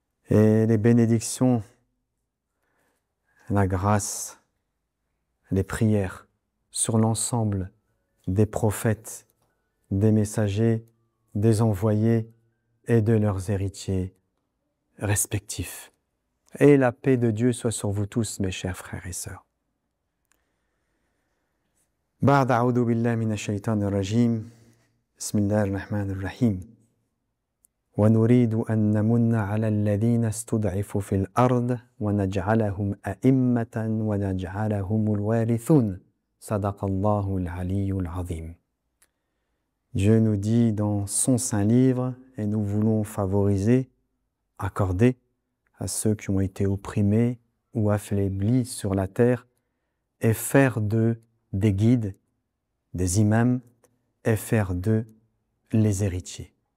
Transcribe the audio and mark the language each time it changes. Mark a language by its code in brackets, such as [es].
[fr] Et les bénédictions, la grâce, les prières sur l'ensemble des prophètes, des messagers, des envoyés et de leurs héritiers respectifs. Et la paix de Dieu soit sur vous tous, mes chers frères et sœurs. [ar] بعد أعوذ بالله من الشيطان الرجيم بسم الله الرحمن الرحيم ونريد أن نمن على الذين استضعفوا في الأرض ونجعلهم أئمة ونجعلهم الوارثون صدق الله العلي العظيم. [fr] Dieu nous dit dans son saint livre, et nous voulons favoriser, accorder à ceux qui ont été opprimés ou affaiblis sur la terre et faire d'eux des guides, des imams, et faire d'eux les héritiers.